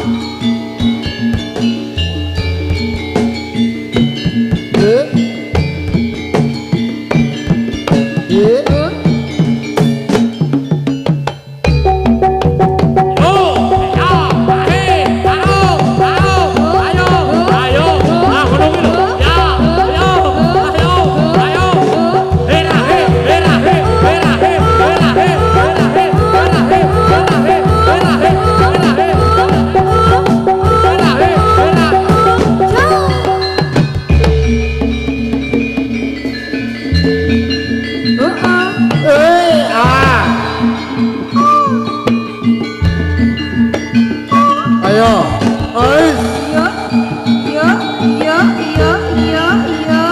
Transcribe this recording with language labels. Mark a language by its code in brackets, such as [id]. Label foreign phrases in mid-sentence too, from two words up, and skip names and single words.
[jv] Ye. Yo, ya, ae, ayo, ah ngono kuwi lho. Ya, ayo. Hera he, hera he, hera he, hera he, hera he, hera he, hera he, hera he, hera he. Hera he, hera. Oh oh. Ayo. Ais. Yuk. Yuk yuk yuk yuk yuk.